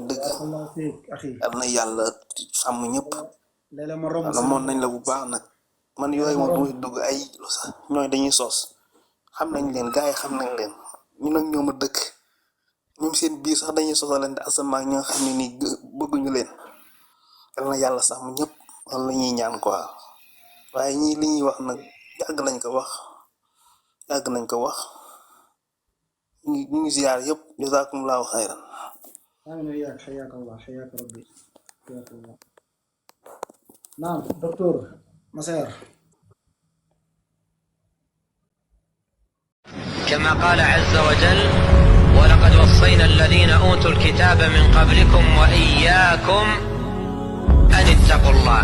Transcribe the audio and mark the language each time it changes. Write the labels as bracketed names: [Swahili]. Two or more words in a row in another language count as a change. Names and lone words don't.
[Wolof] yàlla na yàlla sàmm ñëpp yàlla moon nañ la bu baax nag man yooyu moom du dugg ay lu sax ñooy dañuy sos xam nañ leen gars yi xam nañ leen ñu nag ñoom a dëkk ñoom seen biir sax dañuy sosalante asamaan ñi nga xam ne nii bëgguñu leen yal na yàlla sax mu ñëpp loolu la ñuy ñaan quoi waaye ñii li ñuy wax nag yàgg nañ ko wax ñu ngi ziar yëpp [Arabic] جزاكم الله خيرا. آمين وإياك حياك الله حياك ربي حياك الله. نعم دكتور مسير. كما قال عز وجل ولقد وصينا الذين أوتوا الكتاب من قبلكم وإياكم أن اتقوا الله.